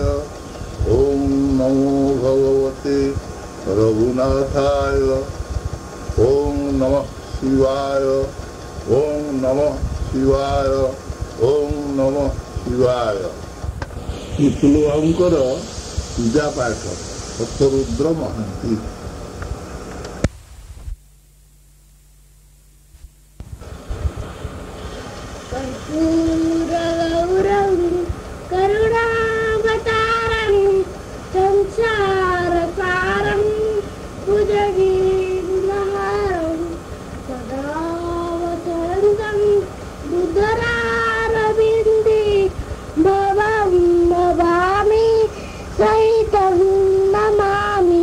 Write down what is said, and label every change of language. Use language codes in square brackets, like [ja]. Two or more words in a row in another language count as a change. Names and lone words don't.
[sa] ओम नमो भगवते रघुनाथाय। ओम नमः शिवाय। ओम नमः शिवाय। ओम नमः शिवाय। [or] तुलुभाईଙ୍କର ପୂଜା ପାଠ ସତ୍ୟରୁଦ୍ର ମହାନ୍ତି। [sa] कर्पूरगौरं करुणावतारं संसारसारं भुजगेन्द्रहारं सदा वसन्तं बुधरारविन्दे भवं भवामि सहितं नमामि।